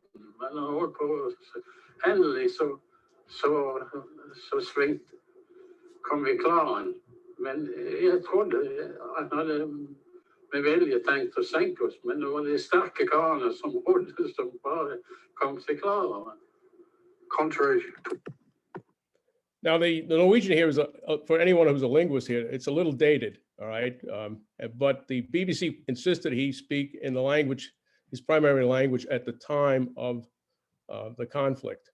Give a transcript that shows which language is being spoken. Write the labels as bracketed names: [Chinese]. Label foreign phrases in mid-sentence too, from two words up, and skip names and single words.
[Norwegian] Men han holdt på, endelig så svingte, kom vi klaren. Men jeg trodde at han hadde med vilje tenkt å senke oss, men det var de sterke karene som holdt, som bare kom til klaren. [English] Contrary. Now, the Norwegian here is, for anyone who's a linguist here, it's a little dated, all right? But the BBC insisted he speak in the language, his primary language at the time of the conflict.